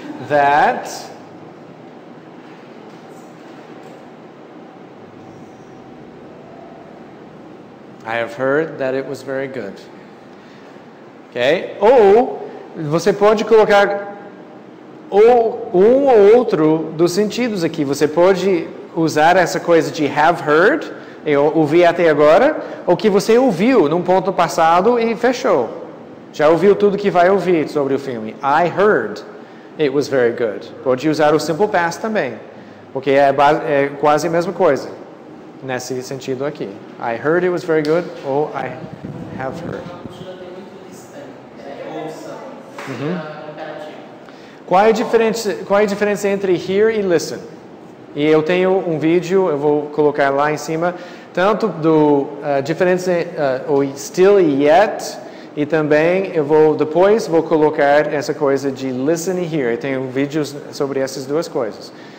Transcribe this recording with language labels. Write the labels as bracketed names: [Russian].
[English] That I have heard that it was very good. Ok? [Portuguese] Ou você pode colocar um ou outro dos sentidos aqui. Você pode usar essa coisa de have heard, eu ouvi até agora, ou que você ouviu num ponto passado e fechou. Já ouviu tudo que vai ouvir sobre o filme. [English] I heard it was very good. [Portuguese] Pode usar o simple past também, porque é quase a mesma coisa, nesse sentido aqui. [English] I heard it was very good, ou I have heard. [Portuguese] Qual é a diferença entre hear e listen? E eu tenho um vídeo, eu vou colocar lá em cima, tanto do diferença o still e yet, e também depois vou colocar essa coisa de listen e hear. Eu tenho vídeos sobre essas duas coisas.